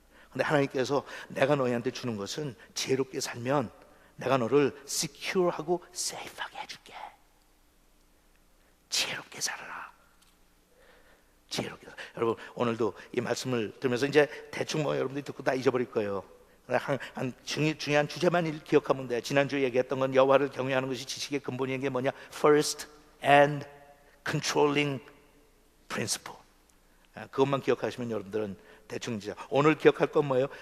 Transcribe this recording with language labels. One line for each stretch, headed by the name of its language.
Korean: 근데 하나님께서 내가 너희한테 주는 것은 지혜롭게 살면 내가 너를 secure하고 safe하게 해줄게. 지혜롭게 살아라. 지혜롭게. 여러분 오늘도 이 말씀을 들으면서 이제 대충 여러분들이 듣고 다 잊어버릴 거예요. 한 중요한 주제만 기억하면 돼. 지난주에 얘기했던 건 여호와를 경외하는 것이 지식의 근본인 게 뭐냐?
English: First and controlling principle.
Korean: 그것만 기억하시면 여러분들은 대충 이제 오늘 기억할 건 뭐예요?